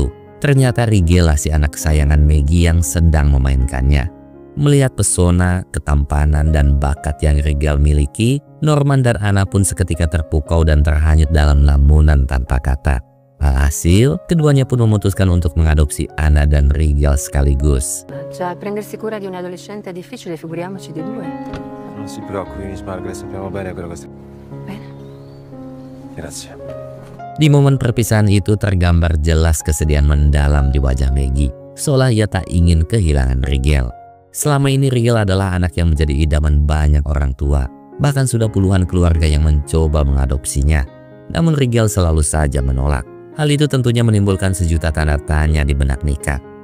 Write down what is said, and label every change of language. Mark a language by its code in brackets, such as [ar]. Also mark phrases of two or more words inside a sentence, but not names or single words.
[id] Ternyata Rigel lah si anak kesayangan Maggie yang sedang memainkannya. Melihat pesona, ketampanan, dan bakat yang Rigel miliki, Norman dan Anna pun seketika terpukau dan terhanyut dalam lamunan tanpa kata. Alhasil, keduanya pun memutuskan untuk mengadopsi Anna dan Rigel sekaligus. [it] Già, prendersi cura di un adolescente è difficile, figuriamoci di due. Non si preoccupi, Miss Margaret, sappiamo bene quello che sta... Bene. Grazie. [id] Di momen perpisahan itu tergambar jelas kesedihan mendalam di wajah Maggie, seolah ia tak ingin kehilangan Rigel. Selama ini Rigel adalah anak yang menjadi idaman banyak orang tua. Bahkan sudah puluhan keluarga yang mencoba mengadopsinya. Namun Rigel selalu saja menolak. Hal itu tentunya menimbulkan sejuta tanda tanya di benak Nika.